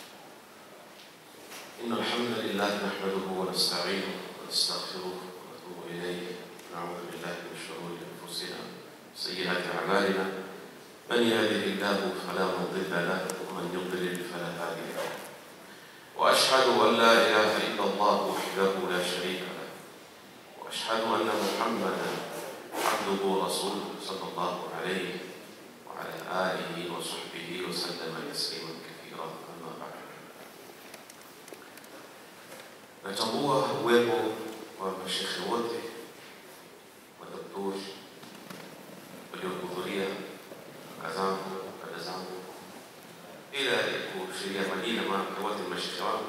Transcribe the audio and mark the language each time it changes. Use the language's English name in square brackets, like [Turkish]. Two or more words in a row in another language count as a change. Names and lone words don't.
[Arabic] إن الحمد لله نحمده ونستعينه ونستغفره ونتوب إليه ونعوذ بالله من شرور أنفسنا وسيئات أعمالنا من يهده الله فلا مضل له ومن يضلل فلا هادي له وأشهد أن لا إله إلا الله وحده لا شريك له وأشهد أن محمدا عبده ورسوله صلى الله عليه وعلى آله وصحبه وسلم تسليما كثيرا. أما بعد. [Swahili] Natambua uwepo wa mashekhe wote, madoktori waliohudhuria, kaka zangu, dada zangu, bila kushiria majina, maana wote ni mashekhe wangu.